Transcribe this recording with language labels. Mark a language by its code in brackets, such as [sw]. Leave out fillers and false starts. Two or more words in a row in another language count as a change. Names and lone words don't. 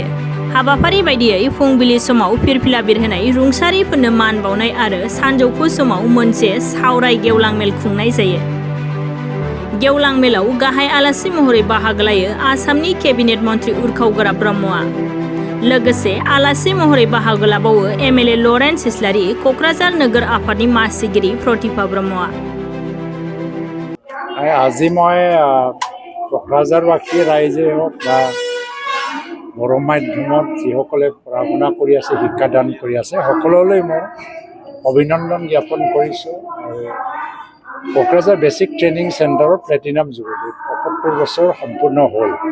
[brx] हाबाफारि बायदियै फुंबिलि समाव फिरफिला बिरहोनाय रुंसारिफोरनो मान बावनाय आरो सानजौफु समाव मोनसे सावराय गेवलां मेल खुंनाय जायो। गेवलां मेलाव गाहाय आलासि महरै बाहागो लायो आसामनि केबिनेट मन्त्रि उर्खाव ब्रह्मआ। लोगोसे आलासि महरै बाहागो लाबावो एमएलए लरेन्स इस्लारि, क'क्राझार नोगोर आफादनि मासिगिरि प्रतिभा ब्रह्मआ। [as] আজি মই কক্ৰাঝাৰবাসী ৰাইজে হওক বা বড়ো মাধ্যমত যিসকলে পঢ়া শুনা কৰি আছে, শিক্ষাদান কৰি আছে, সকলোলৈ মই অভিনন্দন জ্ঞাপন কৰিছোঁ। আৰু কক্ৰাঝাৰ বেচিক ট্ৰেইনিং চেণ্টাৰৰ [en] platinum jubilee [as] ৭৫ বছৰ সম্পূৰ্ণ হ'ল।